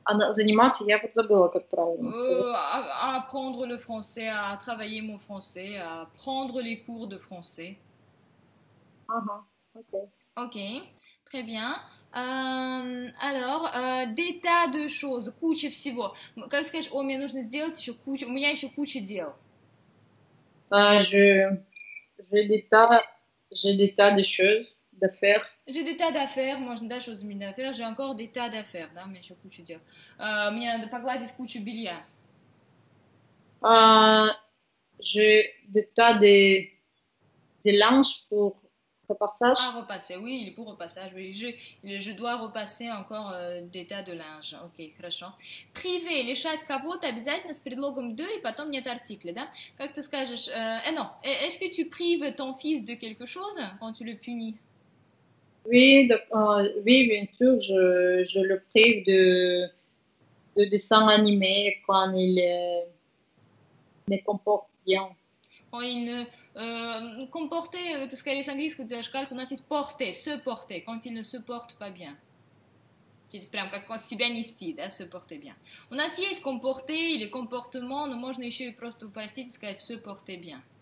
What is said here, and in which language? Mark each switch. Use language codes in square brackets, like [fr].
[ru] Заниматься, я вот забыла, как правильно сказать. [fr] À apprendre le français, à travailler mon français, à prendre les cours de français. [ru] Ага, ok. [fr] Ok, très bien. Alors, des tas de choses, [ru] куча всего. Как скажешь, мне нужно сделать еще кучу, у меня еще куча дел. [fr] J'ai des tas de choses d'affaires. J'ai des tas d'affaires, [ru] можно, да, [fr] choses d'affaires, j'ai encore des tas d'affaires, [ru] да, у меня еще куча дел. Мне надо погладить кучу белья. [fr] J'ai des tas de linge pour repassage. Repasser, oui, il est pour repassage, oui. Je dois repasser encore des tas de linge. [ru] Окей, хорошо. Priver, лишать кого-то обязательно с предлогом de, и потом нет артикля, да? Как ты скажешь, [fr] non, est-ce que tu prives ton fils de quelque chose quand tu le punis? Oui, bien sûr, je le prive de dessins animés quand il ne comporte bien. Quand il ne... [ru] comporter, это скорее с английского делаешь кальку, у нас есть porter, se porter, [fr] quand il ne se porte pas bien. [ru] Через прям как себя нести, да, [fr] se porter bien. [ru] У нас есть comporter или comportement, но можно еще и просто упростить и сказать se porter bien.